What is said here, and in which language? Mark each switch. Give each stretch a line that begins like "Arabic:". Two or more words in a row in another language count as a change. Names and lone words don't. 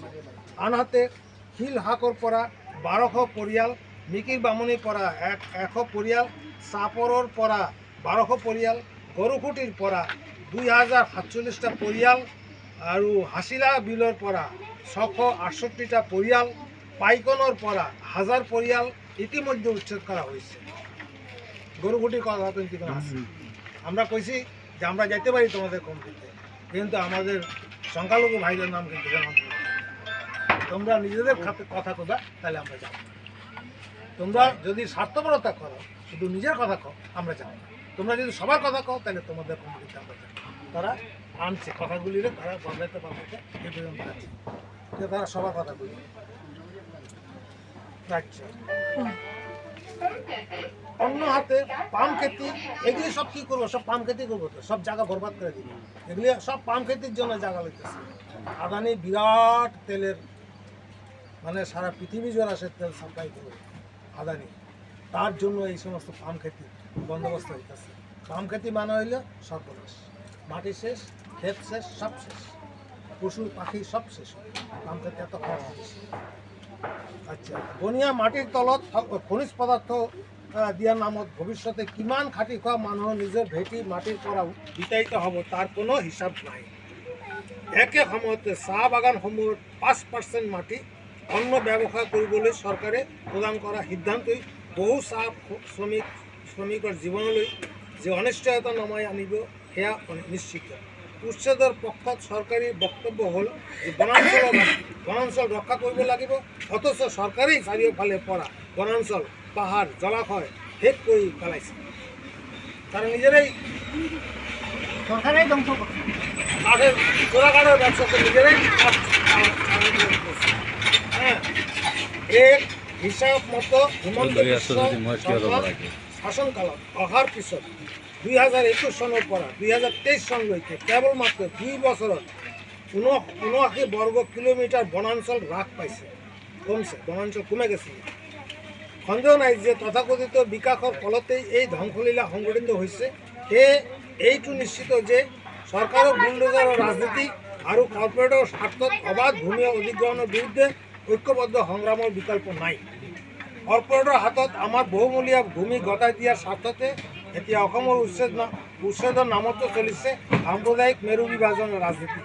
Assamese: আনহাতে শিলহাকৰ পৰা 1200 পৰিয়াল, মিকিৰ বামুণীৰ পৰা 100 পৰিয়াল, চাপৰৰ পৰা 1200 পৰিয়াল, গৰুখুটিৰ পৰা 2047টা পৰিয়াল আৰু হাছিলা বিলৰ পৰা 668টা পৰিয়াল, পাইকনৰ পৰা 1000 পৰিয়াল ইতিমধ্যে
Bangla: উচ্ছেদ করা হয়েছে। গরুখুটির কথা কিন্তু আছে, আমরা কইছি যে আমরা যেতে পারি তোমাদের কমিটিতে, কিন্তু আমাদের সংখ্যালঘু ভাইদের নাম কিন্তু জানাতে হবে। তোমরা নিজেদের কথা কবা, তাহলে আমরা যাব। তোমরা যদি স্বার্থপরতা করো, শুধু নিজের কথা কও, আমরা যাব। তোমরা যদি সবার কথা কও, তাহলে তোমাদের কমিটিতে আমরা যাব। তারা আনছে কথাগুলিরে, তারা বদলাইতে পারবে এই পর্যন্ত আছে যে তারা সবার কথা বলবে। অন্য হাতে পাম খেতি, এগুলি সব কি করবো? সব পাম খেতি করবো, তো সব জায়গা বরবাদ করে দিবে। এগুলি সব পাম খেতির জন্য জায়গা লইতেছে। আদানি বিরাট তেলের, মানে সারা পৃথিবী জোড়া সে তেল সাপ্লাই করবে আদানি, তার জন্য এই সমস্ত পাম খেতি বন্দোবস্ত হইতেছে। পাম খেতি মানে হইল সর্বনাশ, মাটি শেষ, ক্ষেত শেষ, সব শেষ, পশু পাখি সব শেষ। পাম খেতি এত খারাপ হয়েছে। আচ্ছা,
Assamese: বনিয়া মাটিৰ তলত খনিজ পদাৰ্থ দিয়াৰ নামত ভৱিষ্যতে কিমান খাটি খোৱা মানুহৰ নিজৰ ভেটি মাটিৰ পৰা বিতাড়িত হ'ব তাৰ কোনো হিচাপ নাই। একে সময়তে চাহ বাগানসমূহৰ 5% মাটি অন্য ব্যৱসায় কৰিবলৈ চৰকাৰে প্ৰদান কৰা সিদ্ধান্তই বহু চাহ শ্ৰমিকৰ জীৱনলৈ যে অনিশ্চয়তা নমাই আনিব সেয়া নিশ্চিত। উচ্ছেদৰ পক্ষত চৰকাৰী বক্তব্য হ'ল যে বনাঞ্চল ৰক্ষা কৰিব লাগিব, অথচ চৰকাৰী চাৰিওফালে পৰা বনাঞ্চল, পাহাৰ, জলাশয় শেষ কৰি পেলাইছে।
Bangla: তারা নিজেরাই সরকারেই ধ্বংস করছে, কাঠের চোরাকাঠের ব্যবসা করে নিজেরাই হ্যাঁ।
Assamese: এক হিসাব মতো হিমন্ত বিশ্ব শাসনকালত অহাৰ পিছত 2021 চনৰ পৰা 2023 চনলৈকে কেৱলমাত্ৰ 2 বছৰত 79 বর্গ কিলোমিটার বনাঞ্চল হ্রাস পাইছে,
Bangla: কমছে, বনাঞ্চল কমে গেছে।
Assamese: সন্দেহ নাই যে তথাকথিত বিকাশৰ ফলতেই এই ধ্বংসলীলা সংঘটিত হৈছে। এইটো নিশ্চিত যে চৰকাৰৰ বুলডোজাৰৰ ৰাজনীতি আৰু কৰ্পৰেটৰ স্বাৰ্থত অবাধ ভূমি অধিগ্ৰহণৰ বিৰুদ্ধে ঐক্যবদ্ধ সংগ্ৰামৰ বিকল্প নাই। কৰ্পৰেটৰ হাতত আমাৰ বহুমূলীয়া ভূমি গতাই দিয়াৰ স্বাৰ্থতে এতিয়া অসমৰ উচ্ছেদ উচ্ছেদৰ নামতো চলিছে সাম্প্ৰদায়িক মেৰু বিভাজনৰ ৰাজনীতি।